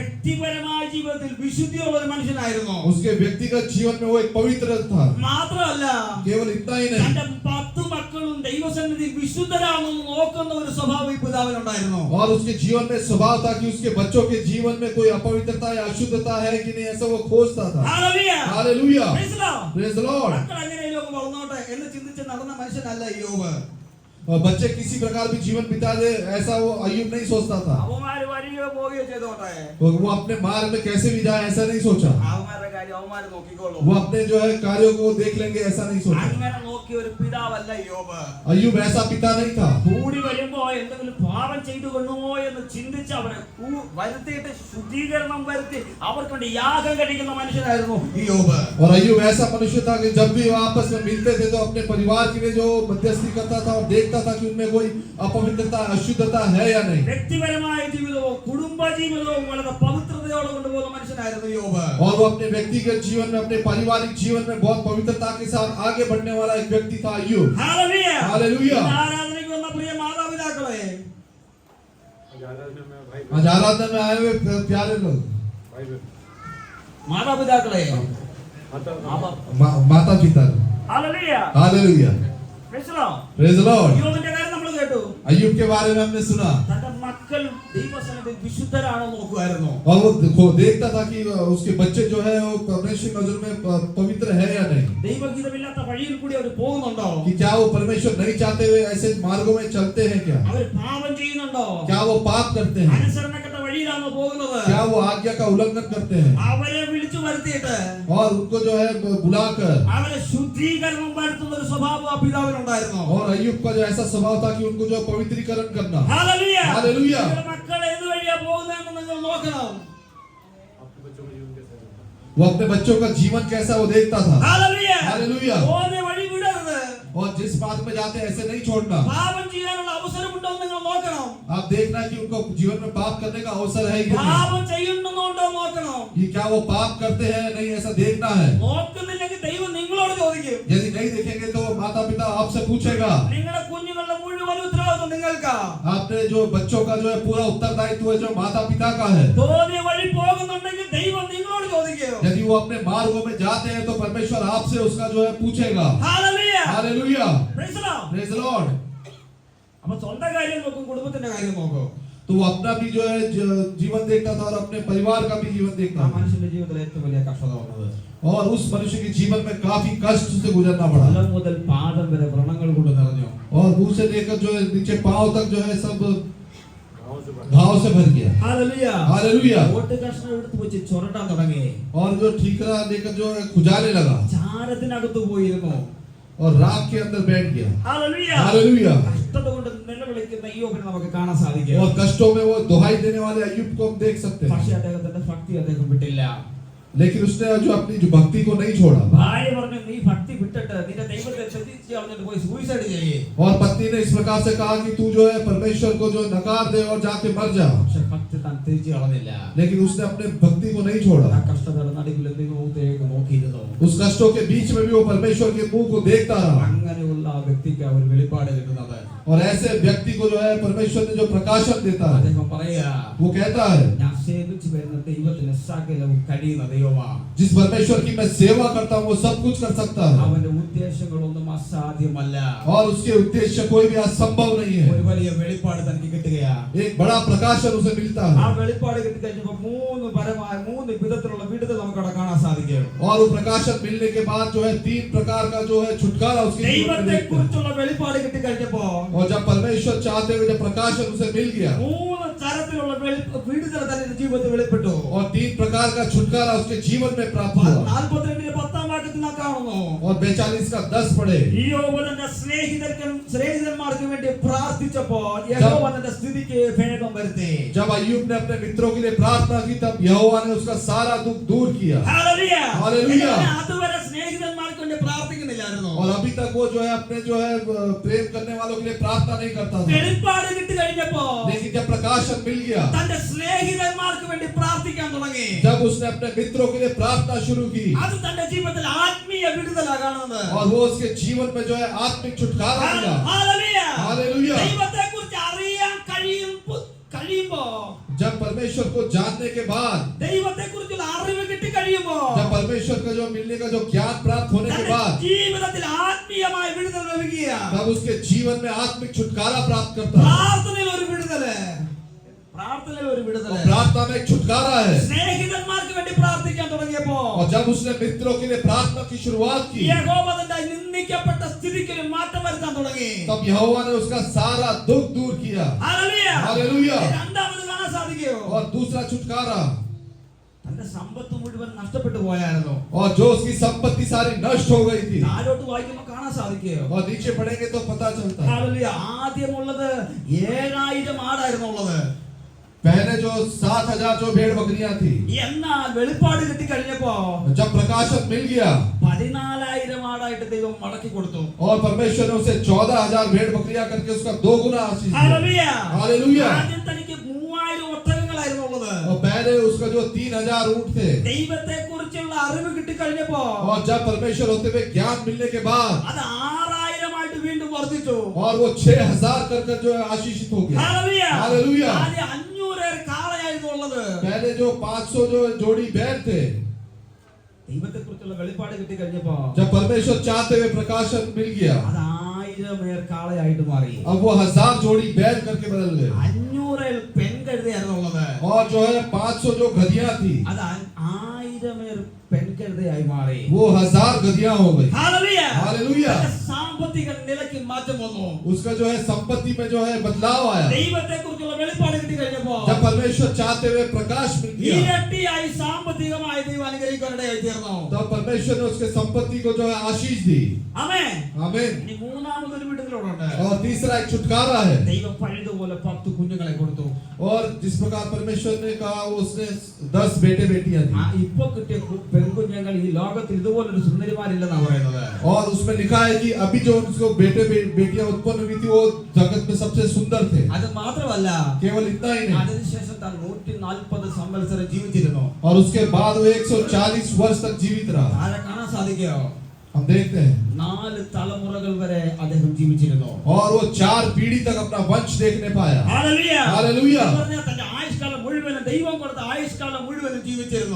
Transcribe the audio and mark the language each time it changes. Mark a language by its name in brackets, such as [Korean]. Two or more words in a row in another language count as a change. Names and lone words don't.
[Malayalam] വ്യക്തിപരമായ ജീവിതത്തിൽ വിശുദ്ധിയുള്ള ഒരു മനുഷ്യനായിരുന്നു. [Hindi] उसके व्यक्तिगत जीवन में वो एक पवित्र था। [Malayalam] മാത്രമല്ല, [Hindi] केवल इतना ही नहीं, [Malayalam] തന്റെ 10 മക്കളും ദൈവസന്നിധിയിൽ വിശുദ്ധരാണെന്ന് നോക്കുന്ന ഒരു സ്വഭാവം ഈ പിതാവിനുണ്ടായിരുന്നു. [Hindi] और उसके जीवन में स्वभाव था कि उसके बच्चों के जीवन में कोई अपवित्रता या अशुद्धता है कि नहीं, ऐसा वो खोजता था। [Malayalam] ഹല്ലേലൂയ. [Hindi] हालेलुया। [English] Praise the Lord. Praise the Lord. [Malayalam] മക്കൾ എങ്ങനെയും വളർന്നോട്ടെ എന്ന് ചിന്തിച്ച് നടന്ന മനുഷ്യനല്ല യോബ്. [Hindi] और बच्चे किसी प्रकार भी जीवन बिता दे ऐसा वो अय्यूब नहीं सोचता था। [Malayalam] അവന്മാര് വരികയോ പോവുകയോ ചെയ്തോട്ടെ, [Hindi] वो अपने मार्ग में कैसे भी जाए ऐसा नहीं सोचा। [Malayalam] അവന്മാരുടെ കാര്യം അവന്മാര് നോക്കിക്കോളും. [Hindi] वो अपने जो है कार्यों को देख लेंगे ऐसा नहीं सोचा। [Malayalam] അങ്ങനെ നോക്കിയ ഒരു പിതാവല്ല യോബ്. [Hindi] अय्यूब ऐसा पिता नहीं था। [Malayalam] കൂടി വരുമ്പോ എന്തെങ്കിലും പാപം ചെയ്തു കൊള്ളുമോ എന്ന് ചിന്തിച്ച് അവരെ വരുത്തിയിട്ട് ശുദ്ധീകരണം വരുത്തി അവർക്ക് വേണ്ടി യാഗം കഴിക്കുന്ന മനുഷ്യനായിരുന്നു ഈ യോബ്. [Hindi] और अय्यूब ऐसा मनुष्य था कि जब भी वो आपस में मिलते थे तो अपने परिवार के लिए जो मध्यस्थी करता था और देखता था कि उनमें कोई अपवित्रता अशुद्धता है या नहीं। [Malayalam] വ്യക്തിപരമായ ജീവിതവും കുടുംബ ജീവിതവും വളരെ പവിത്രതയോടെ കൊണ്ടുപോകുന്ന മനുഷ്യനായിരുന്നു യോബ്. [Hindi] और वो अपने व्यक्तिगत जीवन में अपने पारिवारिक जीवन में बहुत पवित्रता के साथ आगे बढ़ने वाला एक व्यक्ति था अय्यूब। [Malayalam] ഹല്ലേലൂയ. [Hindi] हालेलुया। [Malayalam] ആരാധനയ്ക്ക് വന്ന പ്രിയ മാതാപിതാക്കളെ, [Hindi] आज आराधना में आए हुए प्यारे लोग, [Malayalam] മാതാപിതാക്കളെ, [Hindi] माता पिता, [Malayalam] ഹല്ലേലൂയ. [Hindi] हालेलुया। [English] Praise the Lord. Praise the Lord. [Malayalam] യോബിന്റെ കാര്യം നമ്മൾ കേട്ടു. [Hindi] अय्यूब के बारे में हमने सुना, [Malayalam] തന്റെ മക്കൾ ദൈവസന്നിധിയിൽ വിശുദ്ധരാണോ നോക്കുമായിരുന്നു. [Hindi] और वो देखता था कि उसके बच्चे जो है वो परमेश्वर की नजर में पवित्र है या नहीं, [Malayalam] ദൈവഗീതമില്ലാത്ത വഴിയിൽ കൂടി അവർ പോകുന്നുണ്ടോ, [Hindi] कि क्या वो परमेश्वर नहीं चाहते हुए ऐसे मार्गों में चलते हैं, क्या [Malayalam] അവർ പാപം ചെയ്യുന്നുണ്ടോ, [Hindi] क्या वो पाप करते हैं, [Malayalam] അനുസരണക്കെട്ട വഴിയിലാണോ പോകുന്നത്. [Hindi] क्या वो आज्ञा का उल्लंघन करते हैं, [Malayalam] അവരെ വിളിച്ചു വരുത്തിയിട്ട് [Hindi] और उनको जो है बुलाकर, [Malayalam] അവരെ ശുദ്ധീകരണം വരുത്തുന്ന ഒരു സ്വഭാവം ആ പിതാവിനുണ്ടായിരുന്നു. [Hindi] और अय्यूब का जो ऐसा स्वभाव था कि उनको जो पवित्रीकरण करना। [Malayalam] ഹല്ലേലൂയ. [Hindi] हालेलुया। [Malayalam] നിങ്ങളുടെ മക്കൾ ഏത് വഴിയാ പോകുന്നതെന്ന് നിങ്ങൾ നോക്കണം. [Hindi] आपके बच्चों का जीवन कैसा रहता है? वो अपने बच्चों का जीवन कैसा वो देखता था। [Malayalam] ഹല്ലേലൂയ. [Hindi] हालेलुया। [Malayalam] പോകുന്ന വഴി വിടരുത്. [Hindi] और जिस बात में जाते हैं ऐसे नहीं छोड़ना। [Malayalam] പാപം ചെയ്യാനുള്ള അവസരമുണ്ടോ എന്ന് നിങ്ങൾ നോക്കണം. [Hindi] आप देखना कि उनको जीवन में पाप करने का अवसर है कि नहीं, [Malayalam] പാപം ചെയ്യുന്നുണ്ടോ നോക്കണം. [Hindi] कि क्या वो पाप करते हैं नहीं, ऐसा देखना है। [Malayalam] നോക്കുന്നില്ലെങ്കിൽ ദൈവം നിങ്ങളോട് ചോദിക്കും. [Hindi] यदि नहीं देखेंगे तो माता पिता आपसे पूछेगा। [Malayalam] നിങ്ങളുടെ കുഞ്ഞുങ്ങളുടെ മുഴുവൻ ഉത്തരവാദിത്വം നിങ്ങൾക്കാ. [Hindi] आपने जो बच्चों का जो है पूरा उत्तरदायित्व है जो माता पिता का है। [Malayalam] തോന്നിയ വഴി പോകുന്നുണ്ടെങ്കിൽ ദൈവം നിങ്ങളോട് ചോദിക്കും. [Hindi] यदि वो अपने मार्गों में जाते हैं तो परमेश्वर आपसे उसका जो है पूछेगा। [Malayalam] ഹല്ലേലൂയ. [Hindi] हालेलुया। [English] Praise the Lord. Praise the Lord. [Malayalam] അപ്പൊ സ്വന്തം കാര്യം നോക്കും, കുടുംബത്തിന്റെ കാര്യം നോക്കും. [Hindi] तो वो अपना भी जो है जीवन देखता था और अपने परिवार का भी जीवन देखता [Malayalam] ആ [Hindi] था। [Malayalam] മനുഷ്യന്റെ ജീവിതത്തിൽ ഏറ്റവും വലിയ കഷ്ടത വന്നത് [Hindi] और उस मनुष्य के जीवन में काफी कष्ट से गुजरना पड़ा, [Malayalam] തല മുതൽ പാദം വരെ വ്രണങ്ങൾ കൊണ്ട് നിറഞ്ഞു. [Hindi] और मुंह से लेकर जो है नीचे पांव तक जो है सब गाँव से बाहर घाव से भर गया। [Malayalam] ഹല്ലേലൂയ. [Hindi] हालेलुया। [Malayalam] ഓട്ട് കഷ്ണം എടുത്ത് വെച്ച് ചുരട്ടാൻ തുടങ്ങി. [Hindi] और जो ठीकरा लेकर जो है खुजाने लगा [Malayalam] ചാരത്തിനകത്ത് പോയിരുന്നു. [Hindi] और राख के अंदर बैठ गया। [Malayalam] ഹല്ലേലൂയ. [Hindi] हालेलुया। [Malayalam] കഷ്ടത കൊണ്ട് നിലവിളിക്കുന്ന യോബിനെ നമുക്ക് കാണാൻ സാധിക്കും. [Hindi] और कष्टों में वो दुहाई देने वाले अय्यूब को हम देख सकते [Malayalam] പക്ഷേ [Hindi] हैं, [Malayalam] അദ്ദേഹത്തിന്റെ ഭക്തി അദ്ദേഹം വിട്ടില്ല. [Hindi] लेकिन उसने जो अपनी जो भक्ति को नहीं छोड़ा। [Malayalam] ഭാര്യ പറഞ്ഞു, നീ ഭക്തി വിട്ടിട്ട് നിന്റെ ദൈവത്തെ ശ്രദ്ധിച്ച് കളഞ്ഞിട്ട് പോയി സൂയിസൈഡ് ചെയ്യേ. [Hindi] और पत्नी ने इस प्रकार से कहा कि तू जो है परमेश्वर को जो नकार दे और जाके मर जा। [Malayalam] പക്ഷെ ഭക്തി വിശ്വാസത്തെ താൻ തിരിച്ചു കളഞ്ഞില്ല. [Hindi] लेकिन उसने अपने भक्ति को नहीं छोड़ा. [Malayalam] ആ കഷ്ടതയുടെ നടുവിൽ ദൈവത്തേക്ക് നോക്കിയിരുന്നു. [Hindi] उस कष्टों के बीच में भी वो परमेश्वर के मुंह को देखता रहा. [Malayalam] അങ്ങനെയുള്ള ആ വ്യക്തിക്ക് ഒരു വെളിപ്പാട് കിട്ടുന്നത്. [Hindi] और ऐसे व्यक्ति को जो है परमेश्वर ने जो प्रकाशन देता है, [Malayalam] അദ്ദേഹം പറയാ, [Hindi] वो कहता है, [Malayalam] ഞാൻ സേവിച്ചു വരുന്ന ദൈവത്തിന് സകലവും കഴിയുന്ന ദൈവമാണ്. [Hindi] जिस परमेश्वर की मैं सेवा करता हूँ वो सब कुछ कर सकता है. [Malayalam] അവന്റെ ഉദ്ദേശങ്ങളൊന്നും അസാധ്യമല്ല. [Hindi] और उसके उद्देश्य कोई भी असंभव नहीं है. [Malayalam] ഒരു വലിയ വെളിപ്പാട് തനിക്ക് കിട്ടുകയാ. [Hindi] एक बड़ा प्रकाशन उसे मिलता [Malayalam] ആ [Hindi] है. [Malayalam] വെളിപ്പാട് കിട്ടിക്കഴിഞ്ഞപ്പോൾ മൂന്ന് വിധത്തിലുള്ള വിടുതൽ നമുക്ക് അവിടെ കാണാൻ സാധിക്കും. [Hindi] और वो प्रकाशन मिलने के बाद जो है 3 प्रकार का जो है छुटकारा उसके जीवन में [Malayalam] ദൈവത്തെ [Hindi] देखते हैं. [Malayalam] കുറിച്ചുള്ള വെളിപ്പാട് കിട്ടിക്കഴിഞ്ഞപ്പോ [Hindi] और जब परमेश्वर चाहते हुए जब प्रकाशन उसे मिल गया, [Malayalam] മൂന്ന് തരത്തിലുള്ള വിടുതൽ തന്റെ ജീവിതത്തിൽ വെളിപ്പെട്ടു. [Hindi] और 3 प्रकार का छुटकारा उसके जीवन में प्राप्त हुआ. [Malayalam] 42 10 വാക്യത്തിൽ നാം കാണുന്നു, [Hindi] और 42 का 10 पढ़े. [Malayalam] യോബ് തന്റെ സ്നേഹിതന്മാർക്ക് വേണ്ടി പ്രാർത്ഥിച്ചപ്പോൾ യഹോവ തന്റെ സ്ഥിതിക്ക് ഭേദം വരുത്തി. [Hindi] जब अय्यूब ने अपने मित्रों के लिए प्रार्थना की तब यहोवा ने उसका सारा दुख दूर किया. [Malayalam] ഹല്ലേലൂയ. ഹല്ലേലൂയ. അതുവരെ സ്നേഹിതന്മാർക്ക് വേണ്ടി പ്രാർത്ഥിക്കുന്നില്ലായിരുന്നു. [Hindi] और अभी तक वो जो है अपने जो है प्रेम करने वालों के लिए प्रार्थना नहीं करता था. [Malayalam] വെളിപ്പാട് കിട്ടി കഴിഞ്ഞപ്പോ [Hindi] लेकिन जब प्रकाशन मिल गया, [Malayalam] തന്റെ സ്നേഹിതന്മാർക്ക് വേണ്ടി പ്രാർത്ഥിക്കാൻ തുടങ്ങി. [Hindi] जब उसने अपने मित्रों के लिए प्रार्थना शुरू की, [Malayalam] അത് തന്റെ ജീവിതത്തിൽ ആത്മീയ വിടുതലാണ് കാണുന്നത്. [Hindi] और वो उसके जीवन में जो है आत्मिक छुटकारा मिला. [Malayalam] ഹല്ലേലൂയ. [Hindi] हालेलुया. [Malayalam] ദൈവത്തെക്കുറിച്ച് അറിയാൻ കഴിയുമ്പോ, [Hindi] जब परमेश्वर को जानने के बाद, [Malayalam] ദൈവത്തെക്കുറിച്ചുള്ള അറിവ് കിട്ടി കഴിയുമ്പോ, [Hindi] जब परमेश्वर का जो मिलने का जो ज्ञान प्राप्त होने के बाद, [Malayalam] ജീവിതത്തിൽ ആത്മീയമായ വിടുതൽ ലഭിക്കുക. [Hindi] तब उसके जीवन में आत्मिक छुटकारा प्राप्त करता है. [Malayalam] പ്രാർത്ഥനയിൽ ഒരു വിടുതല്, പ്രാർത്ഥനയിൽ ഒരു [Hindi] और [Malayalam] വിടുതല്. [Hindi] प्रार्थना में एक छुटकारा है. [Malayalam] സ്നേഹിതന്മാർക്ക് വേണ്ടി പ്രാർത്ഥിക്കാൻ തുടങ്ങിയപ്പോ, [Hindi] और जब उसने मित्रों के लिए प्रार्थना की शुरुआत की, [Malayalam] യഹോവ തന്റെ നിന്ദിക്കപ്പെട്ട സ്ഥിതിക്ക് ഒരു മാറ്റം വരുത്താൻ തുടങ്ങി. [Hindi] तब यहोवा ने उसका सारा दुख दूर किया. [Malayalam] ഹല്ലേലൂയ. [Hindi] हालेलुया. [Malayalam] രണ്ടാമത് കാണാൻ സാധിക്കോ, [Hindi] और दूसरा छुटकारा, [Malayalam] തന്റെ സമ്പത്ത് മുഴുവൻ നഷ്ടപ്പെട്ടു പോയായിരുന്നു. [Hindi] और जो उसकी संपत्ति सारी नष्ट हो गई थी. [Malayalam] താഴോട്ട് വായിക്കുമ്പോൾ കാണാൻ സാധിക്കോ, [Hindi] और नीचे पढ़ेंगे तो पता चलता है. [Malayalam] ഹല്ലേലൂയ. ആദ്യമുള്ളത് 7000 ആടായിരുന്നു ഉള്ളത്. [Hindi] पहले जो 7000 जो भेड़ बकरियां थी, [Malayalam] എന്നാൽ വെളിപ്പാട് കിട്ടി കഴിഞ്ഞപ്പോ [Hindi] जब प्रकाशन मिल गया [Malayalam] 14,000 ആടായിട്ട് ദൈവം മടക്കി കൊടുത്തു. [Hindi] और परमेश्वर ने उसे 14,000 भेड़ बकरियां करके उसका 2 गुना आशीष दिया. [Malayalam] ഹല്ലേലൂയ. [Hindi] हालेलुया. [Malayalam] ആദ്യം തനിക്ക് 3000 ഒട്ടകങ്ങളായിരുന്നു ഉള്ളത്. [Hindi] और पहले उसका जो 3000 ऊंट थे, [Malayalam] ദൈവത്തെ കുറിച്ചുള്ള അറിവ് കിട്ടി കഴിഞ്ഞപ്പോ [Hindi] और जब परमेश्वर होते हुए ज्ञान मिलने के बाद, [Malayalam] അത് 6000 ആയിട്ട് വീണ്ടും വർദ്ധിച്ചു. [Hindi] और वो 6000 कर जो है आशीषित हो गया. [Malayalam] ഹല്ലേലൂയ. [Hindi] हालेलुया. [Malayalam] ആദ്യം 500 കാളയായിരുന്നു ഉള്ളത്. [Hindi] पहले जो 500 जो जोड़ी बैल थे, [Malayalam] ദൈവത്തെ കുറിച്ചുള്ള വെളിപ്പാട് കിട്ടി കഴിഞ്ഞപ്പോ [Hindi] जब परमेश्वर चाहते हुए प्रकाशन मिल गया, [Malayalam] അത് 1000 കാളയായിട്ട് മാറി. [Hindi] अब वो 1000 जोड़ी बैल करके बदल गए. [Malayalam] 500 പെൺകഴുതയായിരുന്നു ഉള്ളത്. [Hindi] और जो है 500 जो गधियां थी, [Malayalam] അത് 1000 പെൺകഴുതയായി മാറി. [Hindi] वो 1000 गधियां हो गई. [Malayalam] ഹല്ലേലൂയ. [Hindi] हालेलुया. [Malayalam] തന്റെ സാമ്പത്തിക നിലയ്ക്ക് മാറ്റം വന്നു. [Hindi] उसका जो है संपत्ति में जो है बदलाव आया. [Malayalam] ദൈവത്തെ കുറിച്ചുള്ള വെളിപ്പാട് കിട്ടി കഴിഞ്ഞപ്പോ [Hindi] जब परमेश्वर चाहते हुए प्रकाश मिल गया, [Malayalam] ഇരട്ടിയായി സാമ്പത്തികമായി ദൈവം അനുഗ്രഹിക്കാനിടയായി തീർന്നു. [Hindi] तब परमेश्वर ने उसके संपत्ति को जो है आशीष दी. [Malayalam] ആമേൻ. [Hindi] आमीन. [Malayalam] ഇനി മൂന്നാമതൊരു വിടുതലുണ്ട്. [Hindi] और तीसरा एक छुटकारा है. [Malayalam] ദൈവം പഴുതുപോലെ 10 കുഞ്ഞുങ്ങളെ കൊടുത്തു. [Hindi] और जिस प्रकार परमेश्वर ने कहा उसने 10 बेटे बेटियां दी. [Malayalam] ഇപ്പൊ കിട്ടിയ പെൺകുഞ്ഞുങ്ങൾ ഈ ലോകത്തിൽ ഇതുപോലൊരു സുന്ദരിമാരില്ലെന്നാണ് പറയുന്നത്. [Hindi] और उसमें लिखा है कि अभी जो उसको बेटियां उत्पन्न हुई थी वो जगत में सबसे सुंदर थे. [Malayalam] അത് മാത്രമല്ല, [Hindi] केवल इतना ही नहीं, [Malayalam] അതിനുശേഷം താൻ 140 സംവത്സരം ജീവിച്ചിരുന്നു. [Hindi] और उसके बाद वो 140 वर्ष तक जीवित रहा. [Malayalam] ആരെ കാണാൻ സാധിക്കോ, [Hindi] हम देखते हैं. [Malayalam] 4 തലമുറകൾ വരെ അദ്ദേഹം ജീവിച്ചിരുന്നു. [Hindi] और वो 4 पीढ़ी तक अपना वंश देखने पाया. [Malayalam] ഹല്ലേലൂയ. [Hindi] हालेलुया. [Malayalam] എന്ന് പറഞ്ഞാൽ തന്റെ ആയുഷ്കാലം മുഴുവനും ദൈവം കൊടുത്ത ആയുഷ്കാലം മുഴുവനും ജീവിച്ചിരുന്നു.